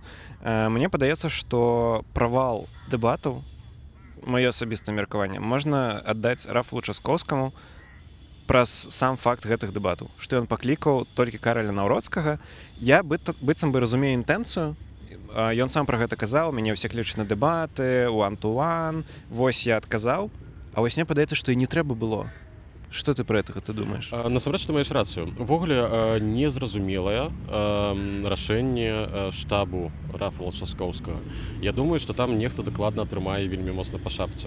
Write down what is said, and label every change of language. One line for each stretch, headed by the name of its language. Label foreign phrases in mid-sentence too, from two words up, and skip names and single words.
Belarusian: Мне падаецца, што правал дэбатаў, маё асабістае меркаванне, можна аддаць Рафалу Часкоўскаму праз сам факт гэтых дэбатаў, што ён паклікаў толькі Караля Наўроцкага. Я быццам бы разумею інтэнцыю. Ён сам пра гэта казаў, мяне ўсе клічуць на дэбаты,
English: one-to-one.
Belarusian: Вось я адказаў, а вось мне падаецца, што і не трэба было. Што ты пра гэтага ты думаеш? Насамрэч, ты маеш рацыю. Увогуле, незразумелае рашэнне штабу Рафала Часкоўскага. Я думаю, што там нехта дакладна атрымае вельмі моцна па шапцы.